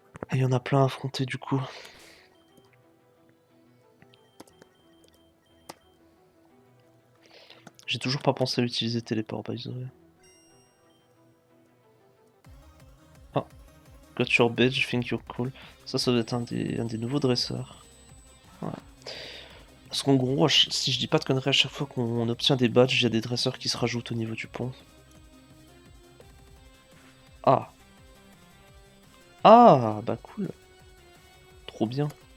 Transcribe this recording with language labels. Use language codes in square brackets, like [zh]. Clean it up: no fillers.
[fr] Et il y en a plein à affronter, du coup. J'ai toujours pas pensé à utiliser téléport, [en] by the way. Ah, got your badge, think you're cool. [fr] Ça doit être un des nouveaux dresseurs. Ouais. Parce qu'en gros, si je dis pas de conneries, à chaque fois qu'on obtient des badges, il y a des dresseurs qui se rajoutent au niveau du pont. Ah. Ah, bah cool. Trop bien.